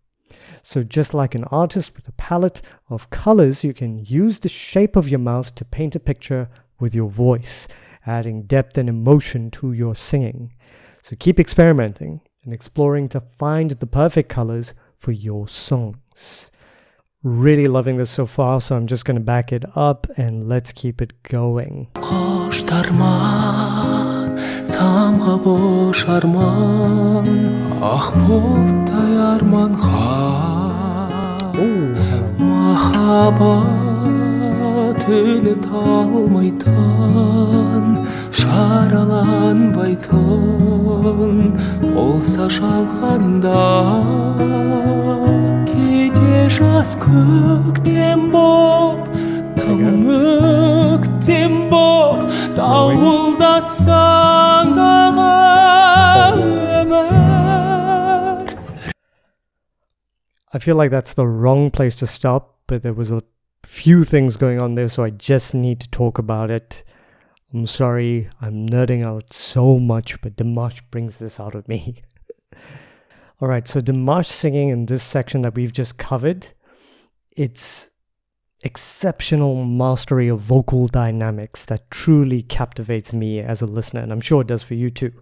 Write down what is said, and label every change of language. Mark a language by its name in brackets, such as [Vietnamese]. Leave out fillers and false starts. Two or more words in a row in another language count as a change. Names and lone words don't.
[English] So just like an artist with a palette of colors, you can use the shape of your mouth to paint a picture with your voice, adding depth and emotion to your singing. So keep experimenting and exploring to find the perfect colors for your songs. Really loving this so far, so I'm just going to back it up and let's keep it going. [Kazakh] Самға бошарман ақ бұлттай арманға махаббат өлі талмайтын шараланбайтын болса жалғанда кейде жаз көктем боп тым өктем боп дауылдатсаң дағы өмір. [English] I feel like that's the wrong place to stop, but there was a few things going on there, so I just need to talk about it. I'm sorry, I'm nerding out so much, but Dimash brings this out of me. Alright, so Dimash singing in this section that we've just covered, it's exceptional mastery of vocal dynamics that truly captivates me as a listener, and I'm sure it does for you too.